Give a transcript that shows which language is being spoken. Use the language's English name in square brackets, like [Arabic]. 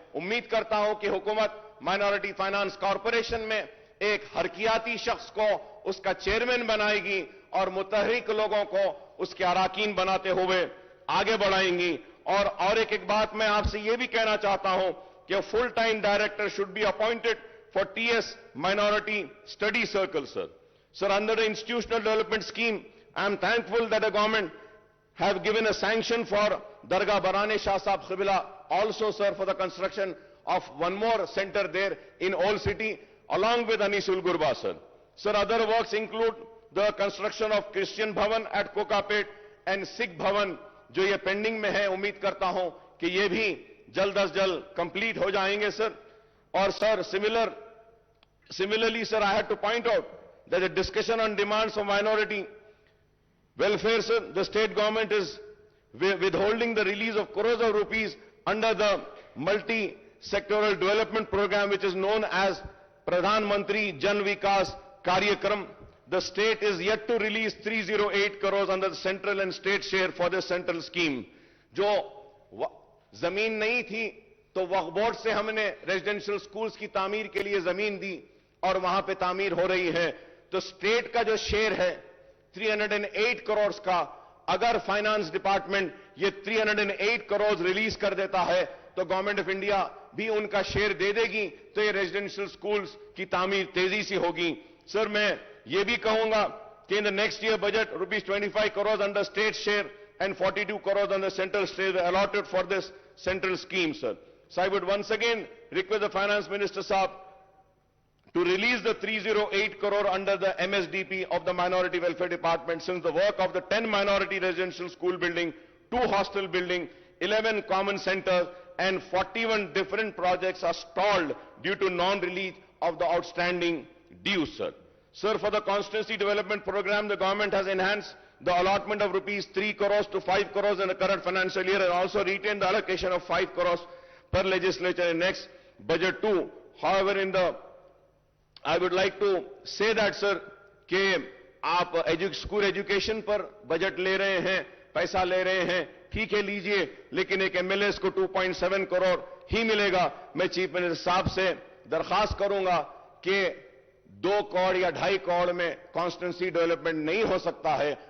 [Urdu] امید کرتا ہوں کہ حکومت مائنورٹی فائنانس کارپوریشن میں ایک حرکیاتی شخص کو اس کا چیئرمین بنائے گی اور متحرک لوگوں کو اس کے اراکین بناتے ہوئے آگے بڑھائیں گی. [English] اور ایک بات میں آپ سے یہ بھی کہنا چاہتا ہوں کہ full time director should be appointed for T S minority study circle. Sir under the institutional development scheme, I am thankful that the government have given a sanction for Dargah Barane Shah Sahib Qibla also, sir, for the construction of one more center there in Old City along with Anisul Gurba, sir. Sir, other works include the construction of Christian Bhavan at Kokapet and Sikh Bhavan [Urdu] جو یہ pending میں ہے. امید کرتا ہوں کہ یہ بھی جلد از جلد کمپلیٹ ہو جائیں گے سر. [English] اور sir similarly sir, I had to point out that the discussion on demands of minority welfare, sir, the state government is withholding the release of crores of rupees under the multi-sectoral development program which is known as Pradhan Mantri Jan Vikas Karyakram. The state is yet to release 308 crores under the central and state share for this central scheme. [Urdu] جو زمین نہیں تھی تو وقف board سے ہم نے residential schools کی تعمیر کے لیے زمین دی اور وہاں پہ تعمیر ہو رہی ہے. تو اسٹیٹ کا جو شیئر ہے 308 کروڑز کا, اگر فائنانس ڈپارٹمنٹ یہ 308 کروڑز ریلیز کر دیتا ہے تو گورنمنٹ آف انڈیا بھی ان کا شیئر دے دے گی تو یہ ریزیڈنشل سکولز کی تعمیر تیزی سے ہوگی. سر میں یہ بھی کہوں گا کہ [English] in the next year budget ₹25 crores under state share and 42 crores under central share were allotted for this central scheme, sir. So I would once again request the finance minister sahab to release the 308 crore under the MSDP of the minority welfare department, since the work of the 10 minority residential school building, 2 hostel building, 11 common centers and 41 different projects are stalled due to non-release of the outstanding dues, sir. Sir, for the constituency development program, the government has enhanced the allotment of ₹3 crores to 5 crores in the current financial year and also retained the allocation of 5 crores per legislature in next budget too. However, I would like to say that, sir, [Urdu] کہ آپ school education پر budget لے رہے ہیں, پیسہ لے رہے ہیں, ٹھیک ہے لیجئے, لیکن ایک ایم ایل ایز کو 2.7 کروڑ ہی ملے گا. میں چیف منسٹر صاحب سے درخواست کروں گا کہ 2 کروڑ یا 2.5 کروڑ میں کانسٹیٹوئنسی ڈیولپمنٹ نہیں ہو سکتا ہے.